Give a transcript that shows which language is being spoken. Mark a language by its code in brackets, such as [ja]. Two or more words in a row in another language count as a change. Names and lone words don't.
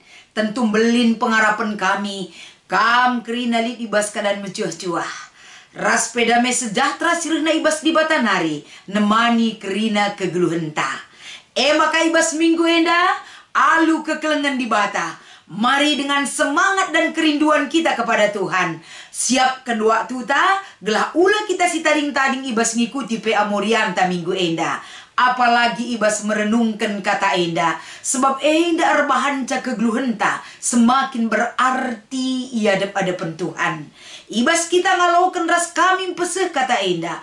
[btx] Tentu belin pengarapan kami. Kam kerina lit ibas keadaan mencuah-cuah. Ras pedame sejahtera sirna ibas di batanari. Nemani kerina kegeluhenta. Maka ibas minggu enda. Alu keklengan di bata. [id] Mari dengan semangat dan kerinduan kita kepada Tuhan. [btx] Siapkan waktu ta, gelah ula kita si tading-tading ibas ngikuti PA Morianta minggu enda. Apalagi ibas merenungkan kata enda. Sebab enda arbahan ca kegluhenta. [id] Semakin berarti ia hadapan Tuhan. [btx] Ibas kita ngalaukan ras kami peseh kata enda.